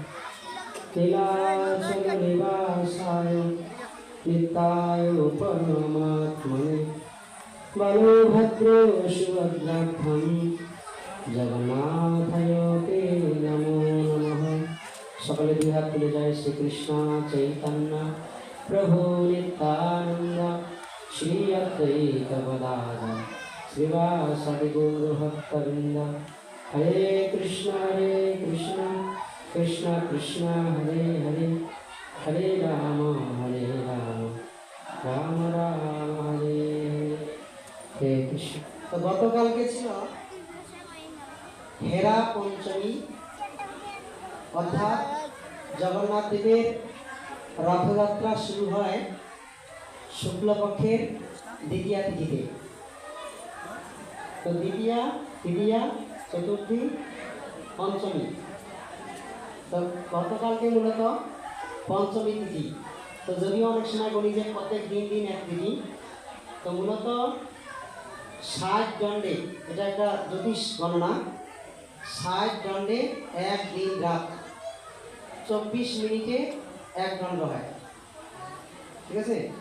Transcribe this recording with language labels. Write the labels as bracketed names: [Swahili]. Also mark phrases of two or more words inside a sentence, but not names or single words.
[Sanskrit] नीलाचलनिवासाय नित्याय परमात्मने बलभद्रो सुभद्राभ्यां जगन्नाथाय ते नमो नमः। [Bangla] সকলে দুই হাত তুলে জয় শ্রী কৃষ্ণ চৈতন্য প্রভু নিত্যানন্দ শ্রী অদ্বৈত গদাধর শ্রীবাসাদি গৌর ভক্তবৃন্দ। [Sanskrit] हरे कृष्ण कृष्ण कृष्ण हरे हरे हरे राम राम राम हरे हे कृष्ण। [Bangla] তো গতকাল কে ছিলো হেরা পঞ্চমী অর্থাৎ জগন্নাথ দেবের রথযাত্রা শুরু হয় শুক্লপক্ষের দ্বিতীয়া তিথিতে। তো দ্বিতীয়া তৃতীয়া চতুর্থী পঞ্চমী। তো গতকাল কে মূলত পঞ্চমী তিথি। तो जदिও অনেক সময় বলি যে প্রত্যেক দিন দিন এক তিথি, তো মূলত 60 দণ্ডে, এটা একটা জ্যোতিষ গণনা, 60 দণ্ডে এক দিন রাত 24 মিনিটে এক দণ্ড হয়, ঠিক আছে।